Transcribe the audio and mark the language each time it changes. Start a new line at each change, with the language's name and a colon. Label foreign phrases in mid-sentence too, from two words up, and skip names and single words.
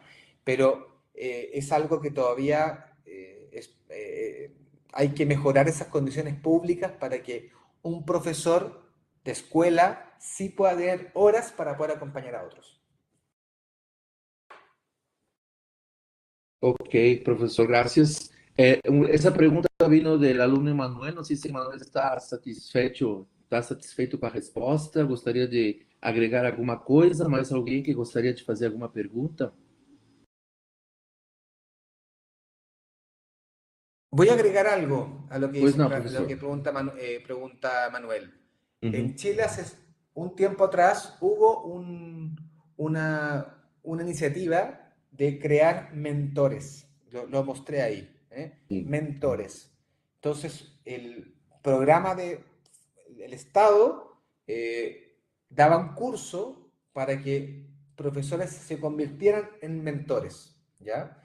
Spanish: Pero es algo que todavía hay que mejorar esas condiciones públicas para que un profesor de escuela sí pueda tener horas para poder acompañar a otros. Ok, profesor, gracias.
Portuguese: Essa pergunta
Spanish: vino del alumno Emanuel.
Portuguese: Não sei se Emanuel está satisfeito com a resposta. Gostaria de agregar alguma coisa, mais alguém que gostaria de fazer alguma pergunta?
Spanish: Voy a agregar algo a lo que,
Portuguese: Pois não,
Spanish: a lo
Portuguese: professor.
Spanish: que pregunta Manuel. Uhum. En Chile hace un tiempo atrás hubo una iniciativa de crear mentores. Lo mostré ahí, ¿eh?
Portuguese: Sim.
Spanish: Mentores. Entonces, el programa del Estado daba un curso para que profesores se convirtieran en mentores, ¿ya?